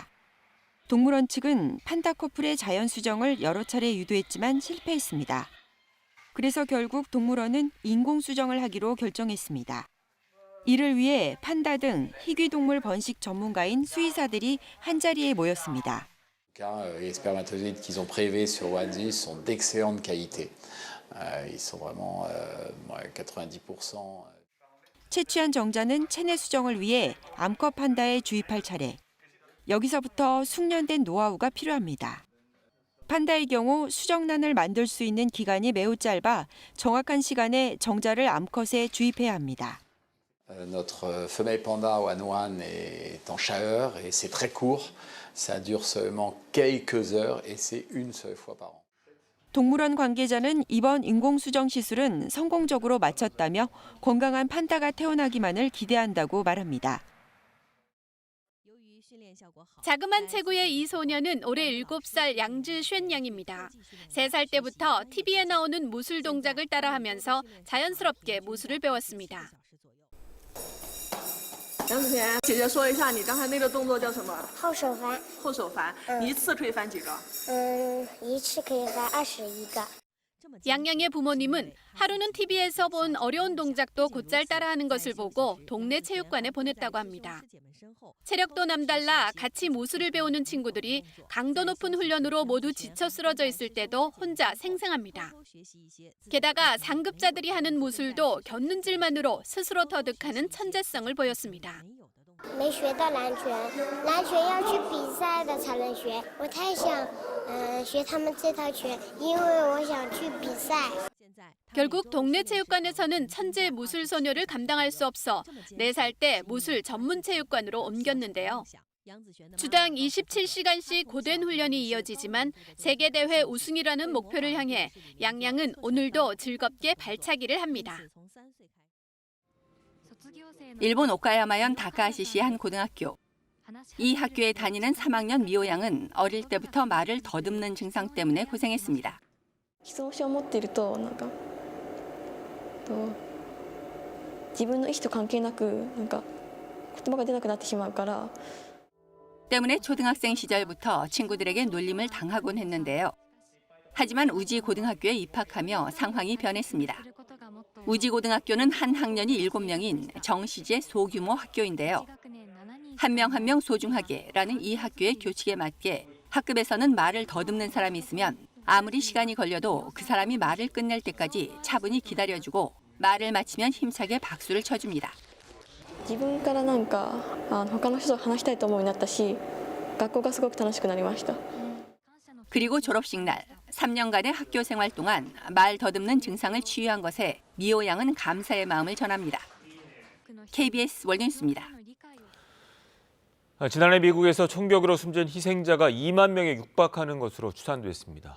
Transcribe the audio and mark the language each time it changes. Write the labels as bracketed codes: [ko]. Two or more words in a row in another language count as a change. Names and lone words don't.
[ko] 동물원 측은 판다 커플의 자연 수정을 여러 차례 유도했지만 실패했습니다. 그래서 결국 동물원은 인공 수정을 하기로 결정했습니다. 이를 위해 판다 등 희귀동물 번식 전문가인 수의사들이 한자리에 모였습니다. [fr] Les spermatozoïdes qu'ils ont prélevés sur Wadzi sont d'excellente qualité. Ils sont vraiment 90%. [ko] 채취한 정자는 체내 수정을 위해 암컷 판다에 주입할 차례. 여기서부터 숙련된 노하우가 필요합니다. 판다의 경우 수정란을 만들 수 있는 기간이 매우 짧아 정확한 시간에 정자를 암컷에 주입해야 합니다. [fr] Notre femelle panda Wanwan est en chaleur et c'est très court. Ça dure seulement quelques heures et c'est une seule fois par an. [ko] 동물원 관계자는 이번 인공수정 시술은 성공적으로 마쳤다며 건강한 판다가 태어나기만을 기대한다고 말합니다. 자그만 체구의 이 소녀는 올해 7살 양즈쉔 양입니다. 3살 때부터 TV에 나오는 무술 동작을 따라하면서 자연스럽게 무술을 배웠습니다. [zh] 杨子田，姐姐说一下，你刚才那个动作叫什么？后手翻。后手翻，你一次可以翻几个？一次可以翻21个。 [ko] 양양의 부모님은 하루는 TV에서 본 어려운 동작도 곧잘 따라하는 것을 보고 동네 체육관에 보냈다고 합니다. 체력도 남달라 같이 무술을 배우는 친구들이 강도 높은 훈련으로 모두 지쳐 쓰러져 있을 때도 혼자 생생합니다. 게다가 상급자들이 하는 무술도 곁눈질만으로 스스로 터득하는 천재성을 보였습니다. [zh] 没学到篮拳，篮拳要去比赛的才能学。我太想学他们这套拳，因为我想去比赛。 [ko] 결국 동네 체육관에서는 천재 무술 소녀를 감당할 수 없어 4살 때 무술 전문 체육관으로 옮겼는데요. 주당 27시간씩 고된 훈련이 이어지지만 세계대회 우승이라는 목표를 향해 양양은 오늘도 즐겁게 발차기를 합니다. 일본 오카야마현 다카하시시 한 고등학교. 이 학교에 다니는 3학년 미호 양은 어릴 때부터 말을 더듬는 증상 때문에 고생했습니다. [ja] 自分の意思と関係なく言葉が出なくなってしまうから [ko] 때문에 초등학생 시절부터 친구들에게 놀림을 당하곤 했는데요. 하지만 우지 고등학교에 입학하며 상황이 변했습니다. 우지 고등학교는 한 학년이 7명인 정시제 소규모 학교인데요. 한 명 한 명 소중하게라는 이 학교의 교칙에 맞게 학급에서는 말을 더듬는 사람이 있으면 아무리 시간이 걸려도 그 사람이 말을 끝낼 때까지 차분히 기다려주고 말을 마치면 힘차게 박수를 쳐줍니다. [ja] 自分から他の人と話したいと思うようになったし、学校がすごく楽しくなりました. [ko] 그리고 졸업식 날 3년간의 학교 생활 동안 말 더듬는 증상을 치유한 것에 미호 양은 감사의 마음을 전합니다. KBS 월드뉴스입니다. 지난해 미국에서 총격으로 숨진 희생자가 2만 명에 육박하는 것으로 추산됐습니다.